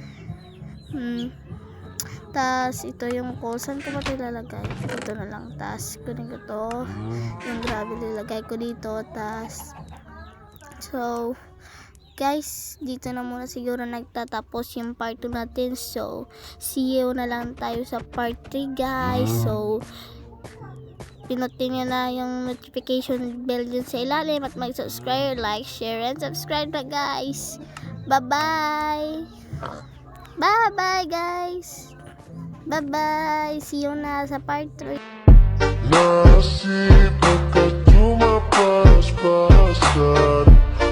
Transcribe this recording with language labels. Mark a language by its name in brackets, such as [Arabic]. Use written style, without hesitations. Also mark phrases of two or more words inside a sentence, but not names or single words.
[Filipino] Tapos ito yung coal. Saan ko ba ito ilalagay? Ito na lang. Tapos kunin ko to. Yung gravel ilagay ko dito. Tapos [English] so guys, [Filipino] dito na muna siguro nagtatapos yung part 2 natin. [English] So, see you [Filipino] na lang tayo sa [English] part 3 guys. [Filipino] So, pinutin nyo na yung [English] notification bell [Filipino] dyan sa ilalim at mag-subscribe, [English] like, share, and subscribe [Filipino] na guys. [English] Bye-bye! Bye-bye guys! Bye-bye! See you [Filipino] na sa [English] part 3. Nasib na ka tumapaspasan.